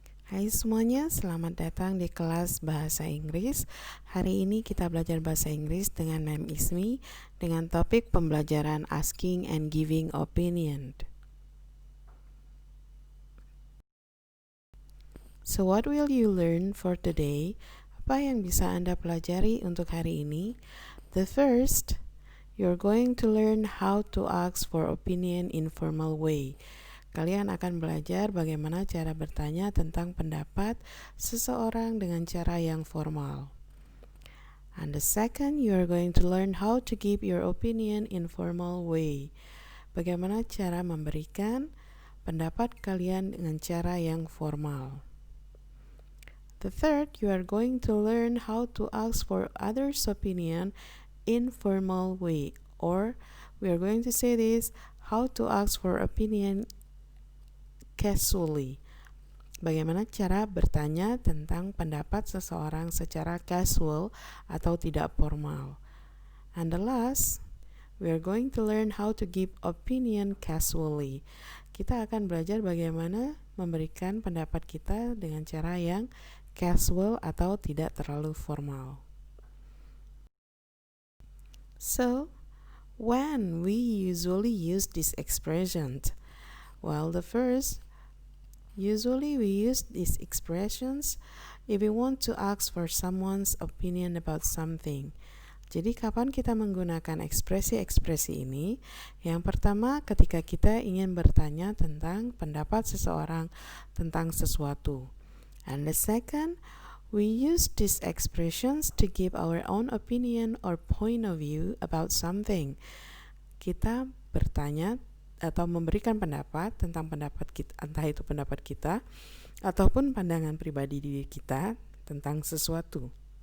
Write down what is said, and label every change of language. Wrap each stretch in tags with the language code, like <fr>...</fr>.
<id>Hai semuanya, selamat datang di kelas Bahasa Inggris. Hari ini kita belajar Bahasa Inggris dengan Ma'am Ismi dengan topik pembelajaran Asking and Giving Opinion.</id> <en>So what will you learn for today?</en> <id>Apa yang bisa Anda pelajari untuk hari ini?</id> <en>The first, you're going to learn how to ask for opinion in formal way.</en> <id>Kalian akan belajar bagaimana cara bertanya tentang pendapat seseorang dengan cara yang formal.</id> <en>And the second, you are going to learn how to give your opinion in formal way.</en> <id>Bagaimana cara memberikan pendapat kalian dengan cara yang formal.</id> <en>The third, you are going to learn how to ask for others' opinion in formal way. Or we are going to say this, how to ask for opinion casually.</en> <id>Bagaimana cara bertanya tentang pendapat seseorang secara casual atau tidak formal.</id> <en>And the last, we are going to learn how to give opinion casually.</en> <id>Kita akan belajar bagaimana memberikan pendapat kita dengan cara yang casual atau tidak terlalu formal.</id> <en>So, when we usually use this expression? Well, the first, usually we use these expressions if we want to ask for someone's opinion about something.</en> <id>Jadi kapan kita menggunakan ekspresi-ekspresi ini? Yang pertama, ketika kita ingin bertanya tentang pendapat seseorang tentang sesuatu.</id> <en>And the second, we use these expressions to give our own opinion or point of view about something.</en> <id>Kita bertanya atau memberikan pendapat tentang pendapat kita, entah itu pendapat kita ataupun pandangan pribadi diri kita tentang sesuatu.</id>